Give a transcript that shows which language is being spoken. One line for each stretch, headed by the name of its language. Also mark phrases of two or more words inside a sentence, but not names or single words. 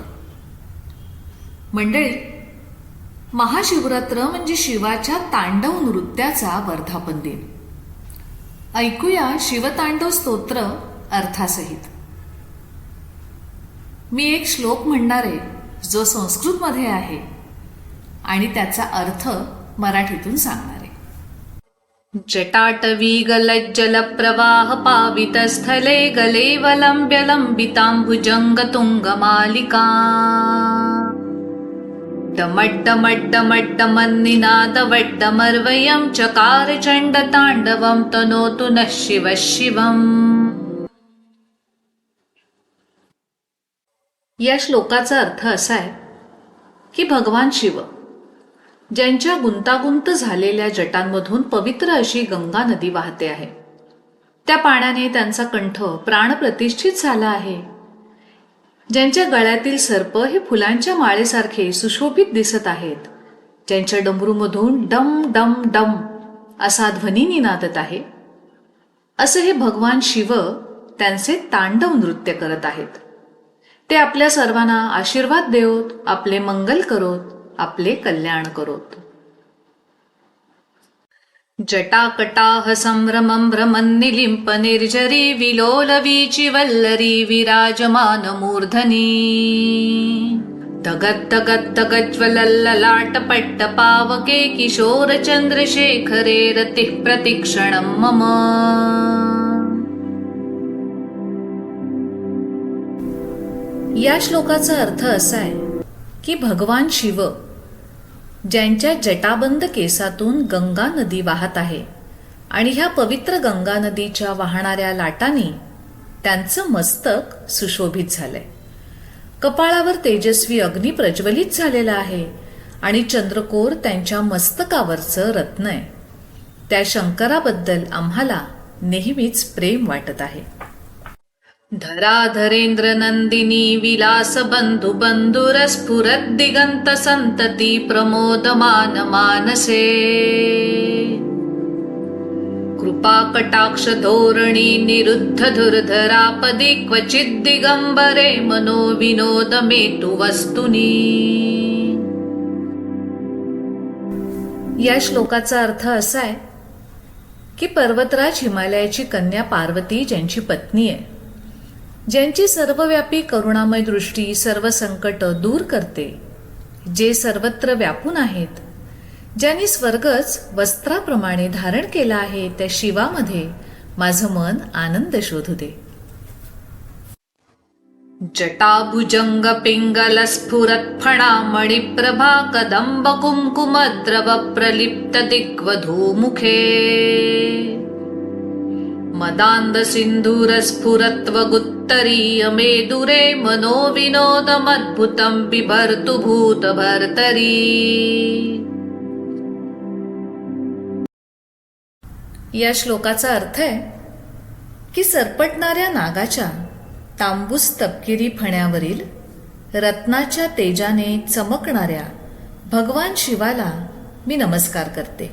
Marathi: मंडळी, महाशिवरात्र म्हणजे शिवाच्या तांडव नृत्याचा वर्धापन दिन. ऐकूया शिवतांडव स्तोत्र अर्थासहित. मी एक श्लोक म्हणणार आहे जो संस्कृतमध्ये आहे आणि त्याचा अर्थ मराठीतून सांगणार आहे.
Sanskrit: जटाटवी गलज्जल प्रवाह पावितस्थले गलेवलंब्य लंबितांबुजंग तुंगमालिका डमड्डमड्डमड्डमन्निनादवड्डमर्वयं चकार चण्डताण्डवं तनोतु नः शिवः शिवम्.
Marathi: या श्लोकाचा अर्थ असा आहे की भगवान शिव ज्यांच्या गुंतागुंत झालेल्या जटांमधून पवित्र अशी गंगा नदी वाहते आहे, त्या पाण्याने त्यांचा कंठ प्राणप्रतिष्ठित झाला आहे. ज्यांच्या गळ्यातील सर्प हे फुलांच्या माळेसारखे सुशोभित दिसत आहेत, ज्यांच्या डमरूमधून डम डम डम असा ध्वनी निनादत आहे, असं हे भगवान शिव त्यांचे तांडव नृत्य करत आहेत. ते आपल्या सर्वांना आशीर्वाद देवोत, आपले मंगल करोत, आपले कल्याण करोत.
Sanskrit: जटाकटाह संभ्रमं भ्रमन्निलिम्प निर्झरी विलोलवीचि वल्लरी विराजमान मूर्धनी तगद्दगद्दगज्ज्वलल्ललाटपट्ट पावके किशोर चंद्रशेखरे रतिः प्रतिक्षणं मम.
Marathi: या श्लोकाचा अर्थ असा आहे की भगवान शिव ज्यांच्या जटाबंद केसातून गंगा नदी वाहत आहे आणि ह्या पवित्र गंगा नदीच्या वाहणाऱ्या लाटांनी त्यांचं मस्तक सुशोभित झालंय. कपाळावर तेजस्वी अग्नी प्रज्वलित झालेला आहे आणि चंद्रकोर त्यांच्या मस्तकावरचं रत्न आहे. त्या शंकराबद्दल आम्हाला नेहमीच प्रेम वाटत आहे.
Sanskrit: धराधरेंद्र नंदिनी विलास बंधु बंधुरस्फुरद दिगंत संतती प्रमोदमान मानसे कृपा कटाक्ष धोरणी निरुद्ध धुर्धरापदी क्वचित दिगंबरे मनो विनोद मेतु वस्तुनी.
Marathi: या श्लोकाचा अर्थ असा आहे की पर्वतराज हिमालयाची कन्या पार्वती ज्यांची पत्नी आहे, ज्यांची सर्वव्यापी करुणामय दृष्टी सर्व संकट दूर करते, जे सर्वत्र व्यापून आहेत, ज्यांनी स्वर्गच वस्त्राप्रमाणे धारण केला आहे, त्या शिवामध्ये माझं मन आनंद शोधू दे.
Sanskrit: जटाभुजंग पिंगल स्फुरत फणा मणिप्रभा कदंब कुंकुमद्रव प्रलिप्त दिग्वधूमुखे मदांद सिंधूर स्फुरत्व गुत्तरीय मेदुरे मनो विनोदमद्भुतं बिभर्तु भूत भर्तरी.
Marathi: या श्लोकाचा अर्थ आहे की सरपटणाऱ्या नागाच्या तांबूस तपकिरी फण्यावरील रत्नाच्या तेजाने चमकणाऱ्या भगवान शिवाला मी नमस्कार करते.